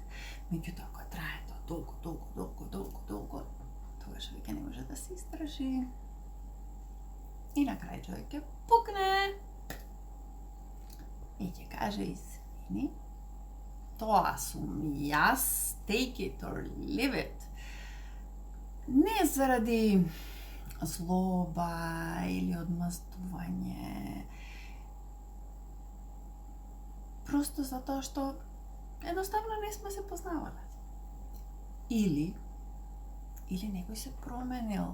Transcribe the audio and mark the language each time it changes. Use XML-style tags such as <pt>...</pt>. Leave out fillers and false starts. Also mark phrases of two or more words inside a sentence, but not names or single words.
<mk>Меѓутоа, кога трае тоа долго, тогаш веќе не може да се истражи. И на крај човек ќе пукне и ќе каже извини, тоа сум јас,</mk> <en>take it or leave it.</en> <mk>Не заради злоба или одмаздување, просто затоа што едноставно не сме се познавале. Или некој се променил.</mk>